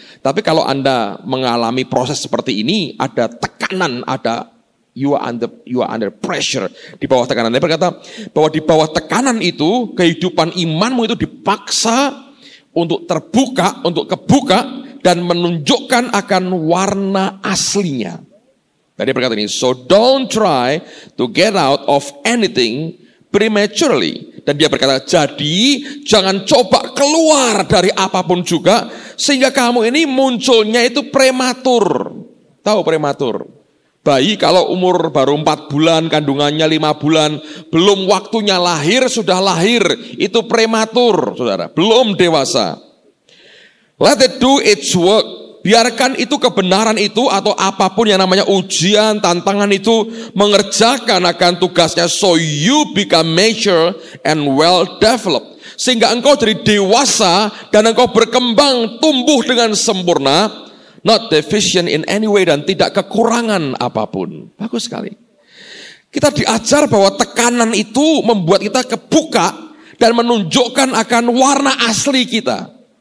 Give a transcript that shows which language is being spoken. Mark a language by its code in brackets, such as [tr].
[id] Tapi kalau Anda mengalami proses seperti ini, ada tekanan, [en] you are under pressure, [id] di bawah tekanan. Dia berkata bahwa di bawah tekanan itu, kehidupan imanmu itu dipaksa untuk terbuka, untuk kebuka, dan menunjukkan akan warna aslinya. Tadi berkata ini, [en] so don't try to get out of anything prematurely. [id] Dan dia berkata, jadi jangan coba keluar dari apapun juga, sehingga kamu ini munculnya itu prematur. Tahu prematur? Bayi kalau umur baru 4 bulan, kandungannya 5 bulan, belum waktunya lahir, sudah lahir, itu prematur, saudara, belum dewasa. [en] Let it do its work. [id] Biarkan itu kebenaran itu atau apapun yang namanya ujian, tantangan itu mengerjakan akan tugasnya. [en] So you become mature and well developed. [id] Sehingga engkau jadi dewasa dan engkau berkembang, tumbuh dengan sempurna. [en] Not deficient in any way, [id] dan tidak kekurangan apapun. Bagus sekali. Kita diajar bahwa tekanan itu membuat kita kebuka dan menunjukkan akan warna asli kita.